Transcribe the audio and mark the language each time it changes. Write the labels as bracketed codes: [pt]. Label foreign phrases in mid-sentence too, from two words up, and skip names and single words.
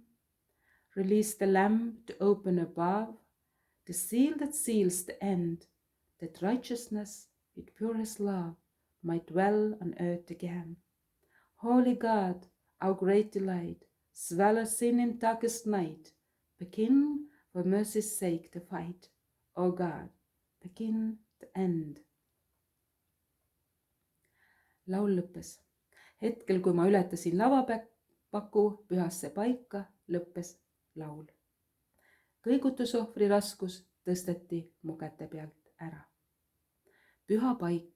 [en] Release the lamp to open above, the seal that seals the end, that righteousness with purest love might dwell on earth again. Holy God, our great delight, swallow sin in darkest night. Begin for mercy's sake to fight. O God, begin to end. [et] Laul lõppes. Hetkel, kui ma ületasin lavapaku pühasse paika, lõppes laul. Kõigutusohvri raskus tõsteti mu käte pealt ära. Püha paik.